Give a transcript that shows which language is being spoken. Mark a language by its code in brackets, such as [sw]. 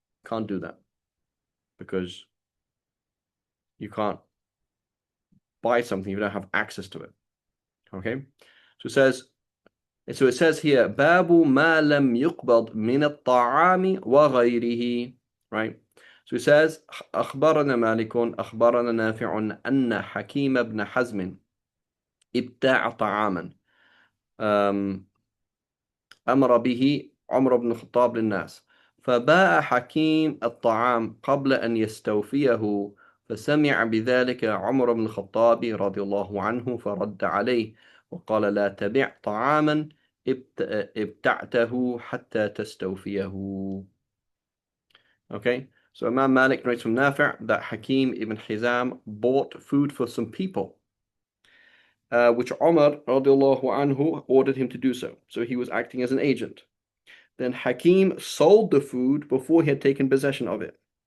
[en] Can't do that because you can't buy something you don't have access to it. Okay, so it says here, [ar] Babu ma lam yuqbad min at-ta'ami wa ghayrihi. [en] Right. So it says, [ar] أخبرنا مالك أخبرنا نافع أن حكيم بن حزم ابتاع طعاما أمر به عمر بن الخطاب للناس فباع حكيم الطعام قبل أن يستوفيه فسمع بذلك عمر بن الخطاب رضي الله عنه فرد عليه وقال لا تبع طعاما ابتعته حتى تستوفيه. [en] Okay, so Imam Malik narrates from Nafi' that Hakim ibn Hizam bought food for some people, which Umar radiallahu anhu ordered him to do so. So he was acting as an agent. Then Hakim sold the food before he had taken possession of it.